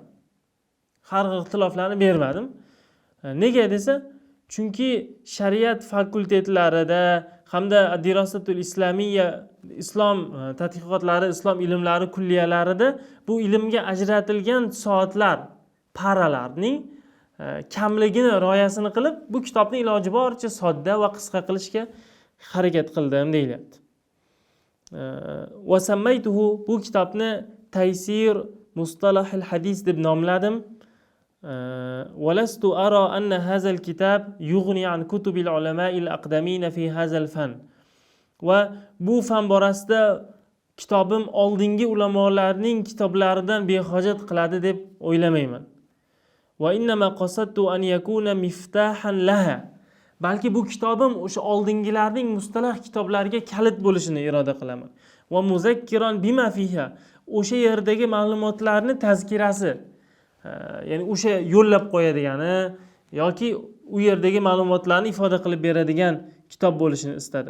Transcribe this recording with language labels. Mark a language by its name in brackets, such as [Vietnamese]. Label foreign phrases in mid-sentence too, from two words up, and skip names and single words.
[Uzbek] Har xil ixtiloflarni bermadim. Nega desa, chunki shariat fakultetlarida hamda [Arabic] الدراسات الإسلامية, [Uzbek] islom tadqiqotlari, islom ilmlari kulliyalarida bu ilmga ajratilgan soatlar, paralarning kamligini rioyasini qilib, bu kitobni iloji boricha sodda va qisqa qilishga harakat qildim deyilyapti. [Arabic] وسميته, [Uzbek] bu kitobni Taysir Mustalahil Hadis deb nomladim. [Arabic] ولست أرى أن هذا الكتاب يغني عن كتب العلماء الأقدمين في هذا الفن. [Uzbek] Va bu fan borasida kitobim oldingi ulamolarning kitoblaridan behojat qiladi deb o'ylamayman. [Arabic] وإنما قصدت أن يكون مفتاحا لها. [Uzbek] Balki bu kitobim o'sha oldingilarning mustalah kitoblariga kalit bo'lishini iroda qilaman. [Arabic] ومذكرا بما فيها, [Uzbek] o'sha yerdagi ma'lumotlarni tazkirasi, ya'ni o'sha yo'llab qo'yadigani yoki u yerdagi ma'lumotlarni ifoda qilib beradigan kitob bo'lishini istadim.